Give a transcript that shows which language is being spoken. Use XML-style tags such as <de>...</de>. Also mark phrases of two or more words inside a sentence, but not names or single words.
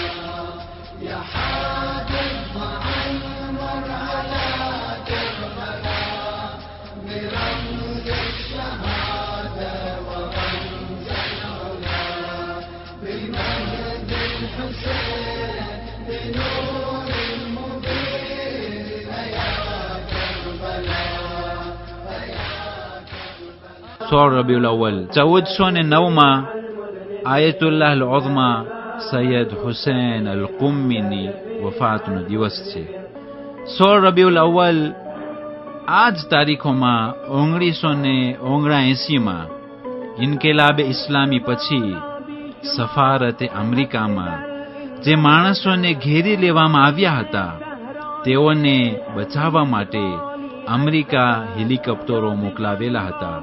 <ar>يا حادث وعمر على كربلاء برمز الشهادة ورمز العلا. بمجد الحسين بنور المبين يا كربلاء، يا كربلاء.</ar> <gu>16 રબીઉલ અવ્વલ 1409 આયતુલ્લાહ અલ ઉઝમા સૈયદ હુસૈન અલ કુમ્મીની વફાતનો દિવસ છે. 16 રબીઉલ અવ્વલ આ જ તારીખોમાં 1979માં ઇન્કિલાબે ઇસ્લામી પછી સફારતે અમેરિકામાં જે માણસોને ઘેરી લેવામાં આવ્યા હતા, તેઓને બચાવવા માટે અમેરિકા હેલિકોપ્ટરો મોકલાવેલા હતા.</gu>